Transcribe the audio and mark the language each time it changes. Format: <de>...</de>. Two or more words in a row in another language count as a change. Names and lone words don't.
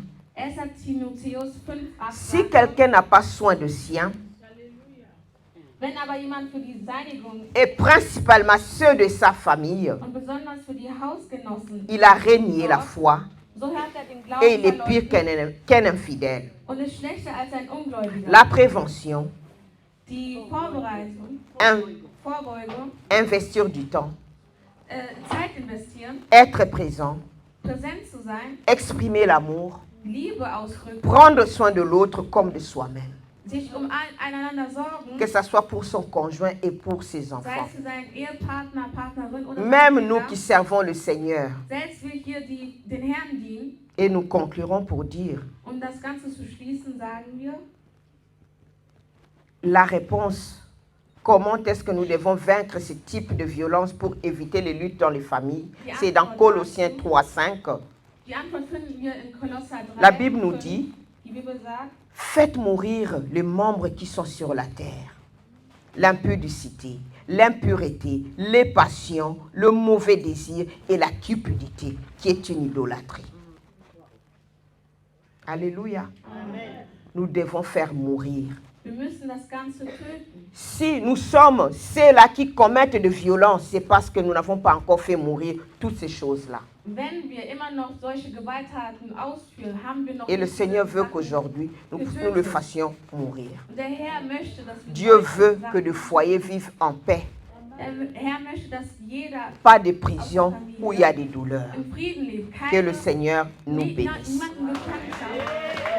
<de>1. Timotheus 5,8</de> <fr>si quelqu'un n'a pas soin de sien,</fr> <de>Wenn aber jemand für die Seinigung</de> <fr>et principalement ceux de sa famille,</fr> <de>und besonders für die Hausgenossen,</de> <fr>il a renié la foi</fr> <de>so hört er den</de> <fr>et il est</fr> <de>Glauben</de> <fr>pire</fr> <de>verleugnet</de> <fr>qu'un infidèle.</fr> <de>und ist schlechter als ein Ungläubiger.</de> <fr>La prévention,</fr> <de>Die Vorbereitung, Vorbeugung,</de> <fr>investir du temps,</fr> <de>Zeit investieren,</de> <fr>être présent,</fr> <de>präsent zu sein,</de> <fr>exprimer l'amour,</fr> <de>Liebe ausdrücken,</de> <fr>prendre soin de l'autre comme de soi-même,</fr> <de>sich einander sorgen,</de> <fr>que ce soit pour son conjoint et pour ses</fr> <de>sei</de> <fr>enfants.</fr> <de>es für seinen Ehepartner, Partnerin oder</de> <fr>Même</fr> <de>seine</de> <fr>nous</fr> <de>Kinder.</de> <fr>qui servons le Seigneur,</fr> <de>Selbst wir hier, die den Herrn dienen,</de> <fr>et nous conclurons pour dire,</fr> <de>um das Ganze zu schließen, sagen wir,</de> <fr>la réponse, comment est-ce que nous devons vaincre ce type de violence pour éviter les luttes dans les familles, c'est dans Colossiens 3:5.</fr> <de>die Antwort finden wir in Kolosser 3.</de> <fr>La Bible nous 5. dit,</fr> <de>Die Bibel sagt,</de> <fr>faites mourir les membres qui sont sur la terre. L'impudicité, l'impureté, les passions, le mauvais désir et la cupidité, qui est une idolâtrie. Alléluia. Amen. Nous devons faire mourir.</fr> <de>wir müssen das Ganze töten.</de> <fr>Si nous sommes ceux-là qui commettent de violences, c'est parce que nous n'avons pas encore fait mourir toutes ces choses-là.</fr> <de>Wenn wir immer noch solche Gewalttaten ausführen, haben wir noch</de> <fr>Et le</fr> <de>nicht</de> <fr>Seigneur</fr> <de>diese</de> <fr>veut</fr> <de>Sachen</de> <fr>qu'aujourd'hui, nous</fr> <de>getötet.</de> <fr>le fassions mourir.</fr> <de>Und der Herr möchte, dass wir</de> <fr>Dieu</fr> <de>solche</de> <fr>veut</fr> <de>Sachen-</de> <fr>que le foyer vive en paix,</fr> <de>Der Herr möchte, dass jeder</de> <fr>pas de prison où il y a des douleurs.</fr> <de>im Frieden lebt.</de> <fr>Que le</fr> <de>Keine,</de> <fr>Seigneur nous</fr> <de>niemanden</de> <fr>bénisse.</fr> <de>gefangen hat.</de>